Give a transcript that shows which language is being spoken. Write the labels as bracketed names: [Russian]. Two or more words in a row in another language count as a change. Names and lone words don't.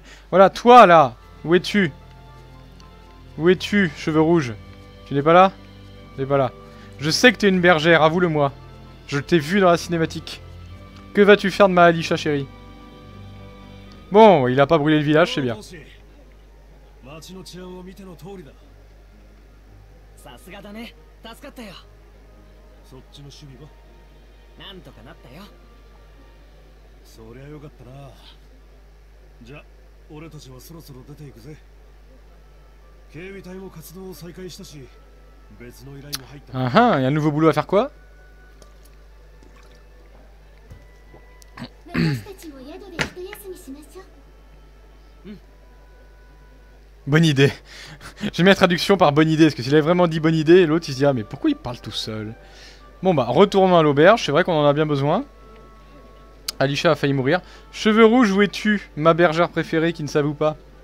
[French] Voilà, toi là, où es-tu? Où es-tu, cheveux rouges? Tu n'es pas là? Tu n'es pas là. Je sais que t'es une bergère, avoue-le-moi. Je t'ai vu dans la cinématique. Que vas-tu faire de ma Alisha, chérie? Bon, il a pas brûlé le village, c'est bien. [Japanese] さすがだね。助かったよ。そっちの守備はなんとかなったよ。そりゃよかったな。じゃあ俺たちはそろそろ出ていくぜ。警備隊も活動を再開したし、別の依頼も入った。 [French] Ah ah, il y a un nouveau boulot à faire quoi? [Japanese] 私たちも宿で一休みしましょう。 [French] Bonne idée. J'ai mis la traduction par bonne idée, parce que s'il avait vraiment dit bonne idée, l'autre il se dit ah mais pourquoi il parle tout seul? Bon bah retournons à l'auberge, c'est vrai qu'on en a bien besoin. Alisha a failli mourir. Cheveux rouges, où es-tu, ma bergère préférée qui ne s'avoue pas?